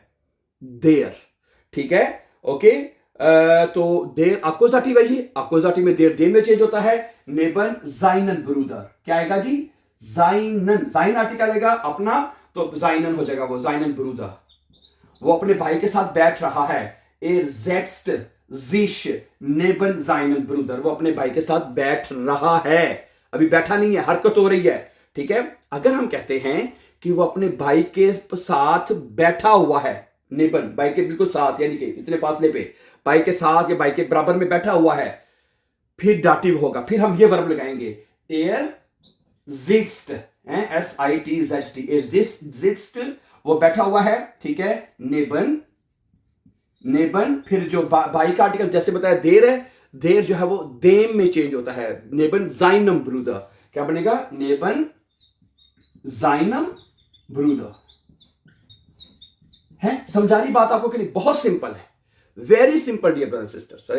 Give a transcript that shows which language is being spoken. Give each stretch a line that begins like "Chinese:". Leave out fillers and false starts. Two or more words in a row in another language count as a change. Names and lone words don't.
Urdu: دیر، ٹھیک ہے، اوکے. تو دیر اکیوزیٹیو ہے، یہ اکیوزیٹیو میں دیر دیر میں چینج ہوتا ہے.
German: neben seinen Bruder,
Urdu: کیا آئے گا جی؟ زائنن، زائن آرٹیکل آئے گا اپنا، تو زائنن ہو جائے گا وہ,
German: seinen Bruder.
Urdu: وہ اپنے بھائی کے ساتھ بیٹھ رہا ہے.
German: Er setzt sich neben seinen Bruder,
Urdu: وہ اپنے بھائی کے ساتھ بیٹھ رہا ہے، ابھی بیٹھا نہیں ہے، حرکت ہو رہی ہے. ٹھیک ہے، اگر ہم کہتے ہیں کہ وہ اپنے بھائی کے ساتھ بیٹھا ہوا ہے، نیبن بھائی کے بالکل ساتھ، یعنی کہ اتنے فاصلے پہ بھائی کے ساتھ یا بھائی کے برابر میں بیٹھا ہوا ہے، پھر ڈاٹیو ہوگا، پھر ہم یہ ورب لگائیں گے
German: er sitzt, SITZT, er sitzt,
Urdu: وہ بیٹھا ہوا ہے. ٹھیک ہے، نیبن، نیبن، پھر جو بھائی کا آرٹیکل جیسے بتایا دیر ہے، دیر جو ہے وہ دیم میں چینج ہوتا ہے,
German: neben seinem Bruder,
Urdu: کیا بنے گا,
German: neben seinem Bruder.
Urdu: ہے، سمجھا رہی بات آپ کو کہ نہیں؟ بہت سمپل ہے,
English: very simple dear brothers sisters.